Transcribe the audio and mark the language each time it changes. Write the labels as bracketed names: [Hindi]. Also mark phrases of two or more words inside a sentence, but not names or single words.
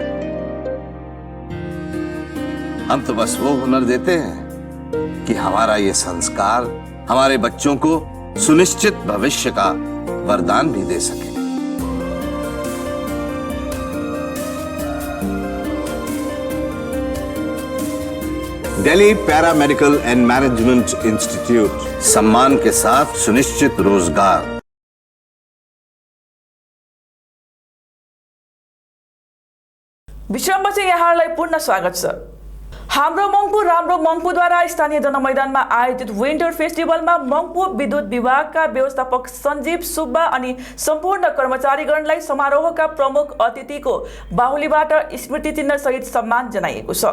[Hindi] हम तो बस वो हुनर देते हैं कि हमारा ये संस्कार हमारे बच्चों को सुनिश्चित भविष्य का वरदान भी दे सके। दिल्ली पैरामेडिकल एंड मैनेजमेंट इंस्टीट्यूट, सम्मान के साथ सुनिश्चित रोजगार। [Nepali] विश्रामपछि यहाँलाई पुनः स्वागत छ। हाम्रो मङ्पू राम्रो मङ्पूद्वारा स्थानीय जनमैदानमा आयोजित विन्टर फेस्टिभलमा मङ्पू विद्युत विभागका व्यवस्थापक सञ्जीव सुब्बा अनि सम्पूर्ण कर्मचारीगणलाई समारोहका प्रमुख अतिथिको बाहुलीबाट स्मृति चिन्ह सहित सम्मान जनाइएको छ।